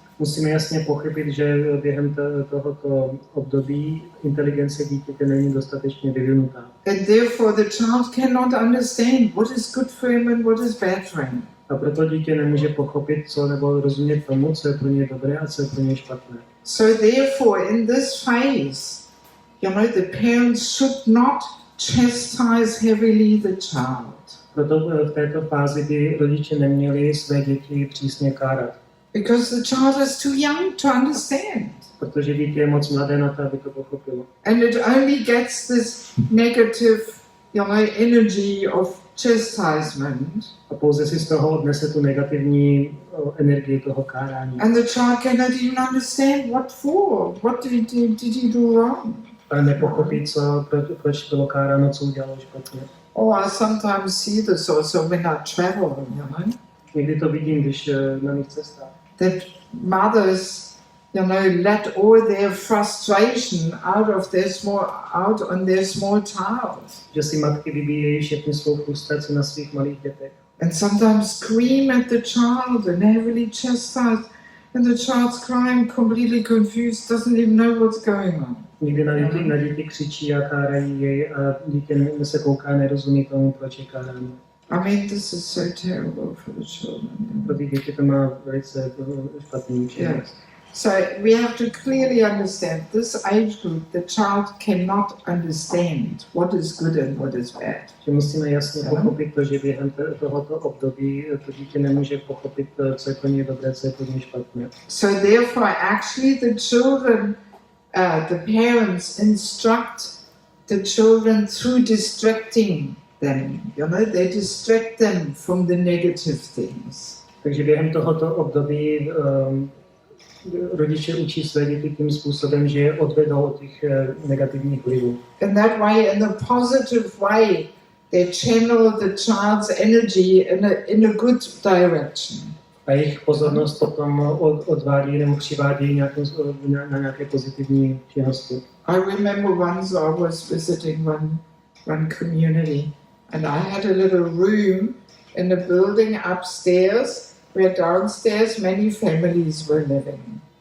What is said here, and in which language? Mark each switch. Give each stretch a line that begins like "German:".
Czech: Musíme jasně pochopit, že během tohoto období inteligence dítěte není dostatečně vyvinutá.
English: And therefore the child cannot understand what is good for him and what is bad for him.
Czech: A proto dítě nemůže pochopit, co nebo rozumět tomu, co je pro něj dobré a co je pro něj špatné.
English: So therefore in this phase, the parents should not chastise heavily the child.
Czech: Proto v této fázi by rodiče neměli své děti přísně kárat.
English: Because the child is too young to understand.
Czech: Protože dítě je moc mladé na to, aby to pochopilo.
English: And it only gets this negative, energy of chastisement.
Czech: A pouze si z toho odnese tu negativní energii toho kárání.
English: And the child cannot even understand what for. What did he do wrong?
Czech: Ale nepochopí, proč bylo káráno, co udělalo špatně.
English: Oh, I sometimes see this also when I travel,
Czech: Někdy to vidím, když na mých cestách.
English: That mothers, let all their frustration out on their small child.
Czech: Že si matky vybíjejí všechny svou frustraci na svých malých dětech.
English: And sometimes scream at the child and heavily chastise, and the child's crying, completely confused, doesn't even know what's going on.
Czech: Někdy na děti křičí a kárají jej a dítě se kouká, nerozumí tomu, proč je káráno.
English: I mean, this is so terrible for the children.
Czech: Pro ty děti to má velice špatný účinek.
English: Yes. So we have to clearly understand this age group, the child cannot understand what is good and what is bad.
Czech: Že musíme jasně pochopit to, že během tohoto období to dítě nemůže pochopit, co je pro něj dobré, co je pro něj špatné.
English: So therefore, actually, the children, the parents instruct the children through distracting them. You know, they distract them from the negative things.
Czech: Takže během tohoto období rodiče učí své děti tím způsobem, že je odvedou od těch negativních vlivů.
English: In that way, in a positive way, they channel the child's energy in a good direction.
Czech: A jejich pozornost potom odvádí nebo přivádí na nějaké pozitivní činnosti.
English: I remember once I was visiting one community, and I had a little room in a building upstairs where downstairs many families were living.